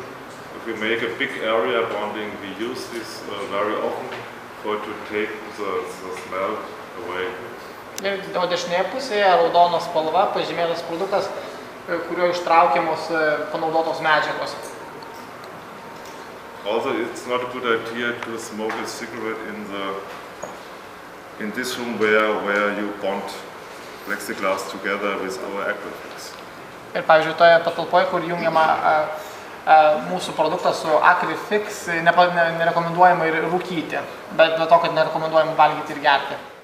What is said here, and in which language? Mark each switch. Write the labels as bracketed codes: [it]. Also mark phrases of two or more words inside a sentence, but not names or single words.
[en] If we make a big area bonding, we use this very often to take the smell away. [lt] Ir dešinėje pusėje raudonos spalva pažymėtas produktas, kurio ištraukiamos panaudotos medžiagos. [en] Also, it's not a good idea to smoke a cigarette in this room where you bond plexiglass together with our Aquafix. [lt] Ir pavyzdžiui, toje patalpoje, kur jungiama mūsų produktas su Aquafix, nerekomenduojama ir rūkyti, bet dėl to, kad nerekomenduojama valgyti ir gerti.